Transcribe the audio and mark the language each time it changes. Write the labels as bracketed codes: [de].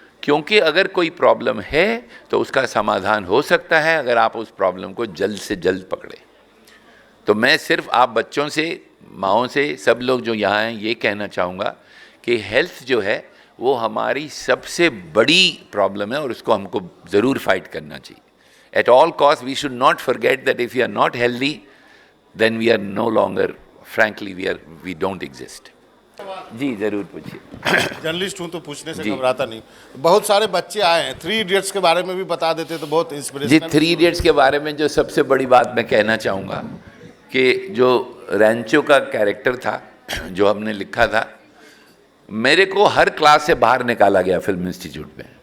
[hi] क्योंकि अगर कोई प्रॉब्लम है तो उसका समाधान हो सकता है अगर आप उस प्रॉब्लम को जल्द से जल्द पकड़े। तो मैं सिर्फ आप बच्चों से, माँओं से, सब लोग जो यहाँ हैं, ये कहना चाहूँगा कि हेल्थ जो है वो हमारी सबसे बड़ी प्रॉब्लम है और उसको हमको ज़रूर फाइट करना चाहिए। [en] at all costs we should not forget that if we are not healthy, then we are no longer, frankly, we don't exist. [hi] जी जरूर पूछिए। जर्नलिस्ट हूं तो पूछने से घबराता नहीं। बहुत सारे बच्चे आए हैं, 3 इडियट्स के बारे में भी बता देते तो बहुत इंस्पिरेशनल। जी 3 इडियट्स के बारे में जो सबसे बड़ी बात मैं कहना चाहूँगा कि जो रैंचो का कैरेक्टर था जो हमने लिखा था, मेरे को हर क्लास से बाहर निकाला गया फिल्म इंस्टीट्यूट में।